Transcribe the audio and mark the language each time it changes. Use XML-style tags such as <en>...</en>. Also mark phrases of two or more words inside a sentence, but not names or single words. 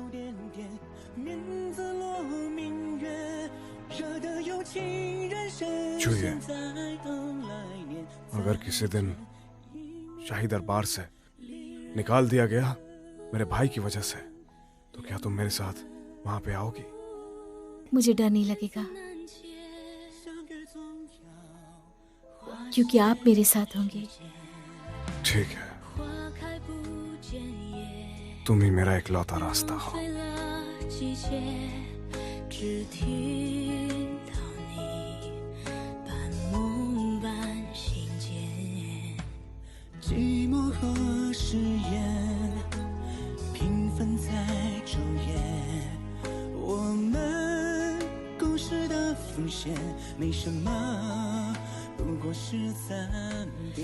<hi>चुइए, अगर किसी दिन शाही दरबार से निकाल दिया गया मेरे भाई की वजह से, तो क्या तुम मेरे साथ वहां पे आओगी? मुझे डर नहीं लगेगा, क्योंकि आप मेरे साथ होंगे। ठीक है, तुम ही मेरा इकलौता रास्ता हो।</hi> <zh>寂寞和誓言平分在昼夜，我们共识的符浮现，没什么，不过是暂别。</zh>